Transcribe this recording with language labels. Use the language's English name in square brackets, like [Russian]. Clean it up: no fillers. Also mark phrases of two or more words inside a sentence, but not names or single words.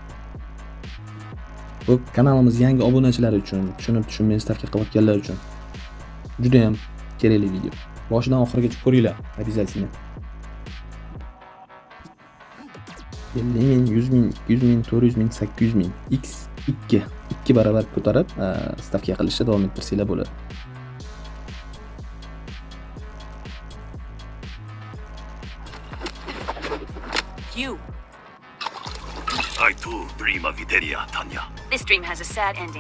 [Uzbek] Bu kanalimiz yangi obunachilar uchun, tushunmay stavka qilayotganlar uchun juda ham kerakli video. Boshidan oxirigacha ko'ringlar, обязательно. 50 ming, 100 ming, 200 ming, 400 ming, 800 ming, x2 barobar ko'tarib stavka qilishda davom ettirsanglar bo'ladi. [English] You. I too dream of Iteria, Tanya. This dream has a sad ending.